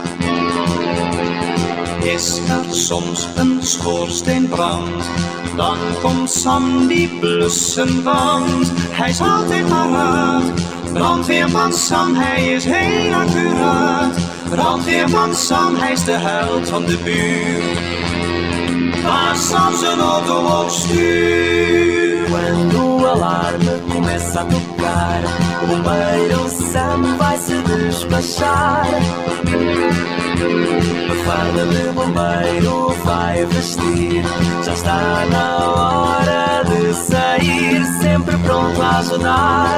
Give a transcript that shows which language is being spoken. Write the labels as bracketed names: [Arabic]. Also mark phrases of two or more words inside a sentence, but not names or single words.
[Dutch] Is er soms een schoorsteenbrand, dan komt Sam die blussen, want hij is altijd paraat. Brandweerman Sam, hij is heel accuraat. Brandweerman Sam, hij is de held van de buurt, waar Sam zijn auto ook stuurt. [Portuguese] Quando o alarme começa a tocar, o bombeiro Sam vai se despachar. A farda de bombeiro vai vestir, já está na hora de sair, sempre pronto a ajudar.